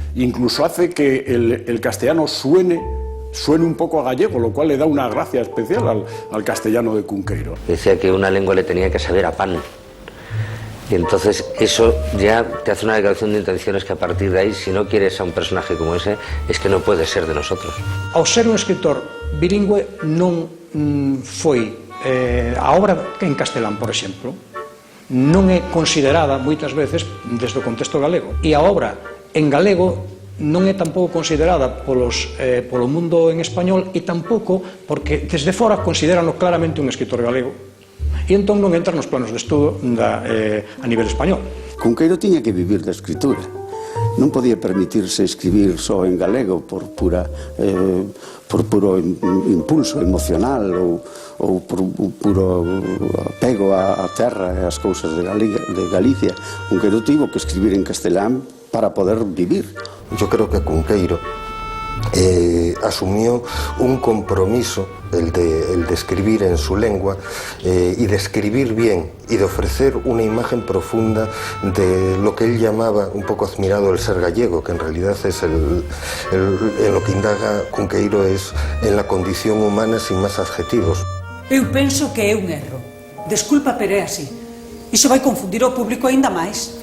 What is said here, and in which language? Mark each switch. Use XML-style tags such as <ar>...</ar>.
<es>Incluso hace que el castellano suene un poco a gallego, lo cual le da una gracia especial al castellano de Cunqueiro. Decía que una lengua le tenía que saber a pan. Y entonces eso ya te hace una declaración de intenciones que a partir de ahí, si no quieres a un personaje como ese, es que no puede ser de nosotros.</es> <gl>Ao ser un escritor bilingüe non foi a obra en castelán, por exemplo, non é considerada moitas veces desde o contexto galego, e a obra en galego non é tampouco considerada polo mundo en español, e tampouco porque desde fora considerano claramente un escritor galego, e entón non entra nos planos de estudo a nivel español. Cunqueiro tiña que vivir da escritura, non podía permitirse escribir só en galego por puro impulso emocional ou por puro apego á terra e ás cousas de Galicia. Cunqueiro tivo que escribir en castelán para poder vivir.</gl> <es>Yo creo que Cunqueiro asumió un compromiso, el de escribir en su lengua y de escribir bien y de ofrecer una imagen profunda de lo que él llamaba, un poco admirado, el ser gallego, que en realidad es en lo que indaga Cunqueiro es en la condición humana sin más adjetivos.</es> <gl>Eu penso que é un erro. Desculpa, pero é así. Iso vai confundir o público aínda máis.</gl>